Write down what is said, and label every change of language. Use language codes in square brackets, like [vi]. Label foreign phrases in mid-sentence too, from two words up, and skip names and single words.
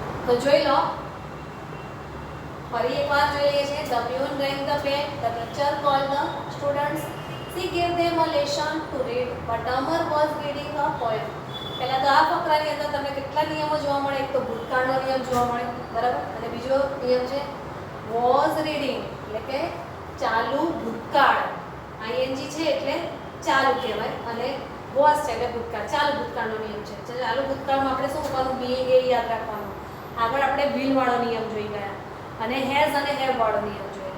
[gu] તો જોઈ લો, ફરી એકવાર જોઈ લઈએ છીએ. [en] The pupil rang the bell. The teacher called the students. She gave them a lesson to read, but Amar was reading a poem. [gu] પહેલા તો આ ફકરાની અંદર તમને કેટલા નિયમો જોવા મળે. એક તો ભૂતકાળનો નિયમ જોવા મળે, બરાબર, અને બીજો નિયમ છે [en] was reading, [gu] એટલે કે ચાલુ ભૂતકાળ. ing છે એટલે ચાલુ કહેવાય, અને was છે એટલે ભૂતકાળ. ચાલુ ભૂતકાળનો નિયમ છે. ચાલુ ભૂતકાળમાં આપણે શું કરવાનું, being એ યાદ રાખવાનું. આગળ આપણે will વાળો નિયમ જોઈ ગયા, અને હેઝ અને હેવ વાળો નિયમ જોયો.